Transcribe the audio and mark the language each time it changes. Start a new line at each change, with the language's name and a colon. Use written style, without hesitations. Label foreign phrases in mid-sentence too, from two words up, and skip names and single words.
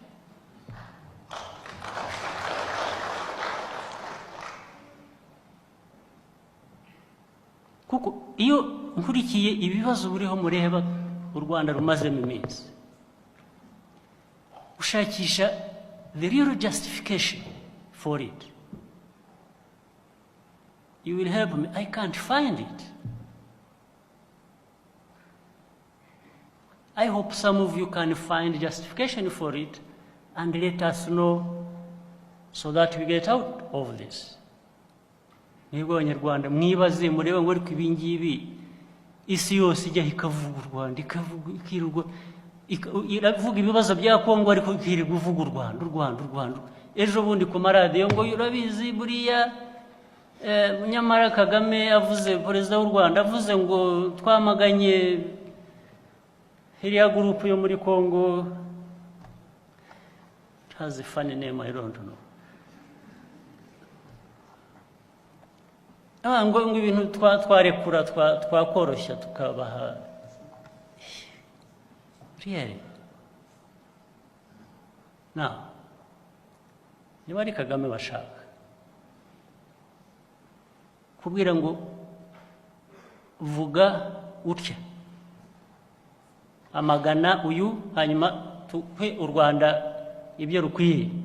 Kinyarwanda: Kuko iyo nkurikiye ibibazo buriho mureba u Rwanda rumazemo iminsi, ushakisha
English: the real justification for it, you will help me. I can't find it. I hope some of you can find justification for it and let us know so that we get out of this.
Kinyarwanda: Nibwo Abanyarwanda mwibaze murebe ngo ariko ibi ngibi isi yose ijya ikavuga u Rwanda, ikavuga iravuga ibibazo bya Kongo ariko ikirirwa uvuga u Rwanda. Ejo bundi ku maradiyo ngo urabizi buriya nyamara Kagame avuze, perezida w'u Rwanda avuze ngo twamaganye iriya gurupu yo muri Kongo.
English: It has a funny name, I don't know.
Kinyarwanda: Ngo ibintu twarekura twakoroshya tukabaha.
English: Really? Now,
Kinyarwanda: niba ari Kagame bashaka, kubwira ngo vuga utya amagana uyu hanyuma tuhe u Rwanda ibyo rukwiye.